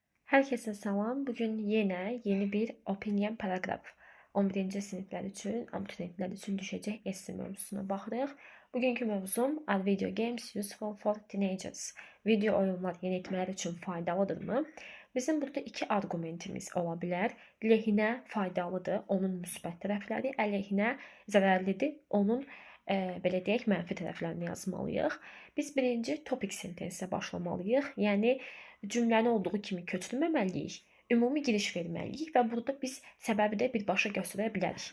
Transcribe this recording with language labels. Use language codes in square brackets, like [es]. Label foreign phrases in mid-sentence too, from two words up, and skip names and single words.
[az] Herkese salam. Bugün yine yeni bir opinion paragraf 11-ci siniflər üçün, abituriyentlər üçün düşəcək esse mövzusuna baxırıq. Bugünkü mövzum [en] Are video games useful for teenagers? [az] Video oyunlar yeniyetmələr üçün faydalıdırmı? Bizim burada iki argumentimiz ola bilər. Lehinə faydalıdır, onun müsbət tərəfləri, əleyhinə zərərlidir, onun belə deyək, mənfi tərəflərini yazmalıyıq. Biz birinci [en] topik sentensə [az] başlamalıyıq. Yəni cümləni olduğu kimi köçürməməliyik, ümumi giriş verməliyik və burada biz səbəbi də birbaşa göstərə bilərik.